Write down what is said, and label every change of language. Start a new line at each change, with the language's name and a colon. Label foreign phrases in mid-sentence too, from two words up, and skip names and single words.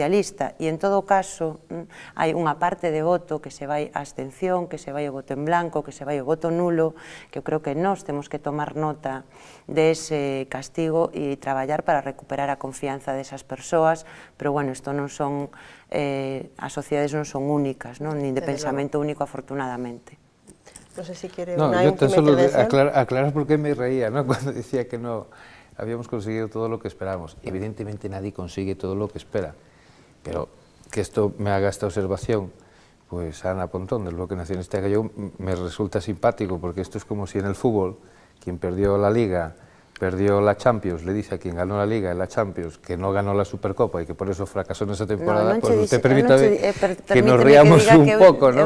Galician: E en todo caso, hai unha parte de voto que se vai a abstención, que se vai o voto en blanco, que se vai o voto nulo, que eu creo que nós temos que tomar nota de ese castigo e traballar para recuperar a confianza desas persoas, pero, bueno, isto non son, as sociedades non son únicas, nin de pensamento único, afortunadamente. Non sei se quere unha última intervención.
Spanish: Aclarar por qué me reía, ¿no? Cuando decía que no habíamos conseguido todo lo que esperábamos. Evidentemente nadie consigue todo lo que espera, pero que esto me haga esta observación, pues Ana Pontón, del Bloque Nacionalista Gallego, me resulta simpático, porque esto es como si en el fútbol, quien perdió la Liga, perdió la Champions, le dice a quien ganó la Liga y la Champions que no ganó la Supercopa y que por eso fracasó en esa temporada, pues usted permítame que nos riamos un poco, ¿no?